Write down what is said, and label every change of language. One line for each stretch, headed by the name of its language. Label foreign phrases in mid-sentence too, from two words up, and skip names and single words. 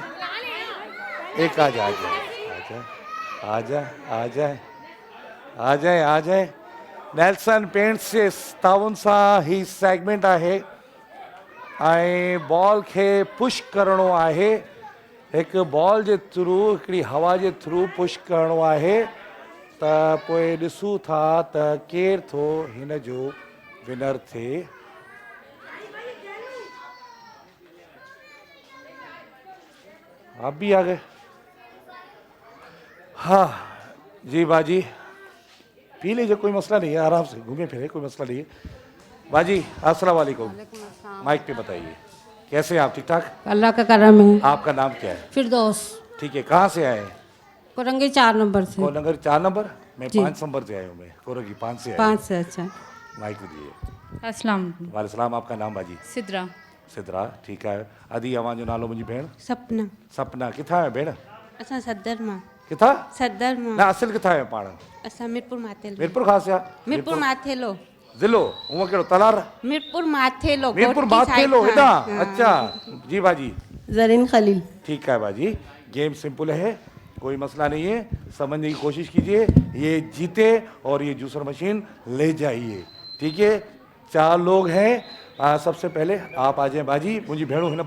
Urdu: ایک آ جائے آ جائے. نیلسن پینٹس سے تاؤن سا ہی سیگمنٹ ہے. بال کے پش کرنو ہے.
Sindhi: एक बॉल जे थ्रू हिकिड़ी हवा जे थ्रू पुश करणो है। त पोइ ॾिसूं था त केर थो हिन जो विनर थिए।
Urdu: آپ بھی آ گئے. ہاں جی باجی پی لیجیے کوئی مسئلہ نہیں ہے. آرام سے گھومے پھرے کوئی مسئلہ نہیں ہے. باجی السلام علیکم. مائک پہ بتائیے کیسے ہیں آپ? ٹھیک ٹھاک اللہ کا کرم ہے. آپ کا نام کیا ہے? فردوس. ٹھیک ہے کہاں سے آئے ہیں? کورنگی 4 نمبر سے. کورنگی 4 نمبر۔ میں 5 نمبر سے آیا ہوں۔ میں کورنگی 5 سے آیا. 5 سے اچھا. مائک پہ دیجیے. السلام علیکم۔ آپ کا نام باجی? سدرہ سدرہ ٹھیک ہے.
Sindhi: अदी अवां जो नालो मुंहिंजी भेण? सपना। सपना किथां आहे भेण? असां सदर मां। किथां? सदर मां। ना असल किथां आहे पाण? असां मीरपुर माथेलो। मीरपुर खां आया? मीरपुर माथेलो। ज़िलो उहो कहिड़ो तलार मीरपुर माथेलो मीरपुर कोटकी माथेलो साइड हेॾां हाँ।
Urdu: اچھا جی باجی زرین خلیل ٹھیک ہے باجی گیم سمپل ہے کوئی مسئلہ نہیں ہے سمجھنے کی کوشش کیجیے یہ جیتے اور یہ
English: juicer machine
Urdu: لے جائیے ٹھیک ہے 4 لوگ ہیں سب سے پہلے آپ آ جائیں باجی
Sindhi: मुझी भेड़ों हिन